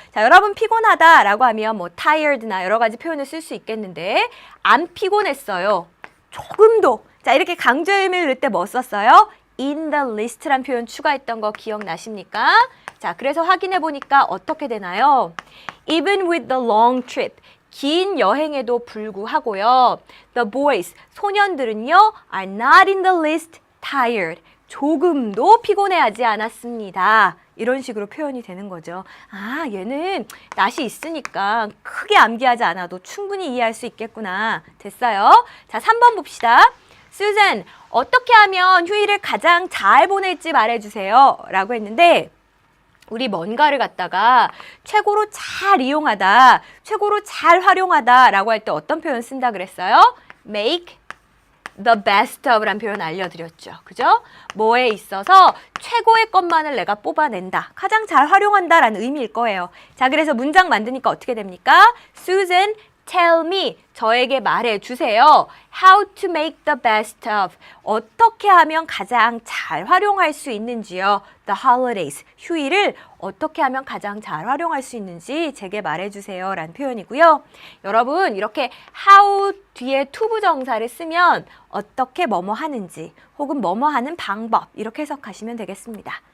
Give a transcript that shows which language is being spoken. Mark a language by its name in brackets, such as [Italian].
[Korean] 자, 여러분 피곤하다라고 하면 뭐 tired나 여러 가지 표현을 쓸 수 있겠는데 안 피곤했어요. 조금도. 자, 이렇게 강조의 의미를 넣을 때 뭐 썼어요? in the list란 표현 추가했던 거 기억나십니까? 자, 그래서 확인해 보니까 어떻게 되나요? [English] Even with the long trip. [Korean] 긴 여행에도 불구하고요. [English] The boys, [Korean] 소년들은요, [English] are not in the least tired. [Korean] 조금도 피곤해하지 않았습니다. 이런 식으로 표현이 되는 거죠. 아, 얘는 낯이 있으니까 크게 암기하지 않아도 충분히 이해할 수 있겠구나. 됐어요? 자, 3번 봅시다. 수잔, 어떻게 하면 휴일을 가장 잘 보낼지 말해주세요. 라고 했는데 우리 뭔가를 갖다가 최고로 잘 이용하다, 최고로 잘 활용하다 라고 할 때 어떤 표현 쓴다 그랬어요? [English] make the best of [Korean] 라는 표현 알려드렸죠. 그죠? 뭐에 있어서 최고의 것만을 내가 뽑아낸다. 가장 잘 활용한다 라는 의미일 거예요. 자, 그래서 문장 만드니까 어떻게 됩니까? [English] Susan, tell me, [Korean] 저에게 말해주세요. [English] How to make the best of, [Korean] 어떻게 하면 가장 잘 활용할 수 있는지요. The holidays, 휴일을 어떻게 하면 가장 잘 활용할 수 있는지 제게 말해주세요 라는 표현이고요. 여러분, 이렇게 how 뒤에 to 부정사를 쓰면 어떻게 뭐뭐 하는지 혹은 뭐뭐 하는 방법 이렇게 해석하시면 되겠습니다.